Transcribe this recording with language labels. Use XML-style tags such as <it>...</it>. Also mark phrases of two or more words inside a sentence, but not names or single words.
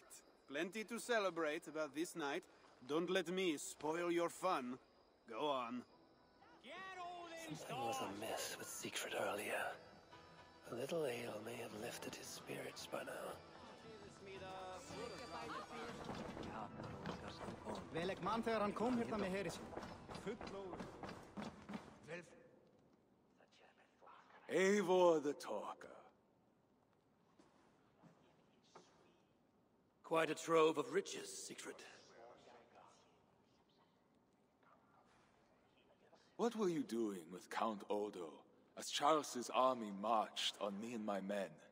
<en>Plenty to celebrate about this night. Don't let me spoil your fun. Go on. Something was amiss with Siegfried earlier. A little ale may have lifted his spirits by now.</en> <is>Welk man þegar hann kom hérna með heri sín.</is> <en>Eivor the Talker. Quite a trove of riches, Siegfried. What were you doing with Count Odo as Charles's army marched on me and my men?</en>